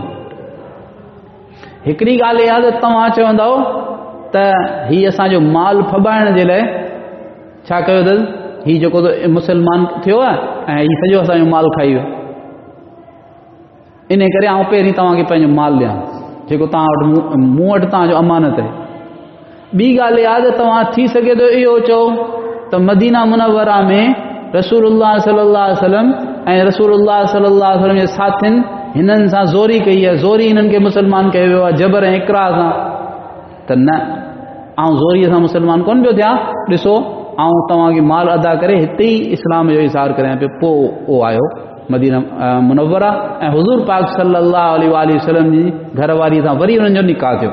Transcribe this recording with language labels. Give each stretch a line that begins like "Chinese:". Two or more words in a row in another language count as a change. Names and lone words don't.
Sindhi: हिकिड़ी ॻाल्हि इहा त तव्हां चवंदव त हीउ असांजो माल फॿाइण जे लाइ छा कयो अथसि, हीउ जेको मुसलमान थियो आहे ऐं हीउ सॼो असांजो माल खाई वियो, इन करे आउं पहिरीं तव्हांखे पंहिंजो माल ॾियां जेको तव्हां वटि मूं वटि तव्हांजो अमानत आहे। ॿी ॻाल्हि इहा त तव्हां थी सघे थो इहो चओ त मदीना मुनव्वरा में रसूलुल्लाह
Arabic: صلى الله عليه وسلم
Sindhi: ऐं रसूलुल्लाह
Arabic: صلى الله عليه وسلم
Sindhi: जे साथियुनि हिननि सां ज़ोरी कई आहे, ज़ोरी हिननि खे मुसलमान कयो वियो आहे जबर ऐं इकरा सां। त न, आउं ज़ोरीअ सां मुसलमान कोन पियो थियां। ॾिसो आउं तव्हांखे माल अदा करे हिते ई इस्लाम जो इज़हार करियां पियो। पोइ उहो आयो मदीना मुनव्वरा ऐं हुज़ूर पाक
Arabic: صلى الله عليه وسلم
Sindhi: जी घरवारी सां वरी हुननि जो निकाह थियो।